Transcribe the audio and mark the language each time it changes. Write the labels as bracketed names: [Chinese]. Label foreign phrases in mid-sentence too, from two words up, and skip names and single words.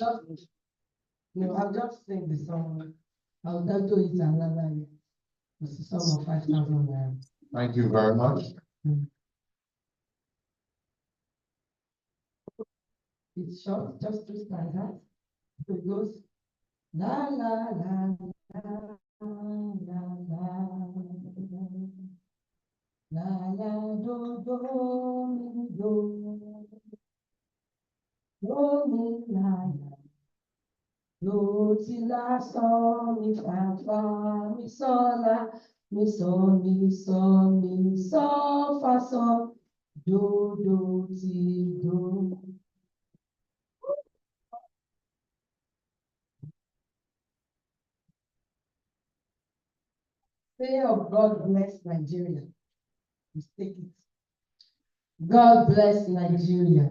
[English] No, I'll just sing the song. I'll not do it another year. It's a sum of 5,000 naira. Thank you very much. It's short, just two stanzas. So it goes la la la la la la la la do mi do mi la la do ti la so mi fa fa mi so la mi so mi so mi so fa so do ti do. Say of God bless Nigeria. Mistake it. God bless Nigeria.